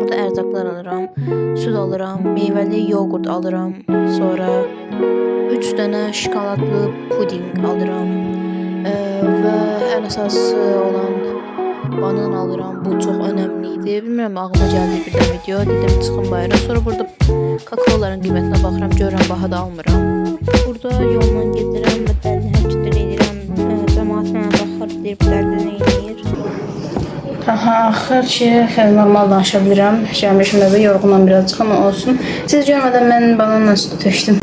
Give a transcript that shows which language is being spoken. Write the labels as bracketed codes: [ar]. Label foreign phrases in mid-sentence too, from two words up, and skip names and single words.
[az] Burada erzaklar alıram, süt alıram, meyveli yoğurt alıram. Sonra 3 tane şokoladlı puding alıram. Ve en esası olan banan alıram. [tr] Bu çok önemliydi. Bilmiyorum, aklıma geldi birden video. Dedim çıkın bayrağa. [az] Sonra burada kakaoların qiymətinə baxıram, görürəm baha da almıram. Burada yolla gedirəm və dəlini hərəkətlər edirəm. Cəmaət mənə baxır, deyir bu dəldə nə edir. Aha, axır ki, normal danışa bilirəm. Gəlmişim evə, yorğunam birazcık ama olsun. Siz görmədən mən bananla sütü tökdüm.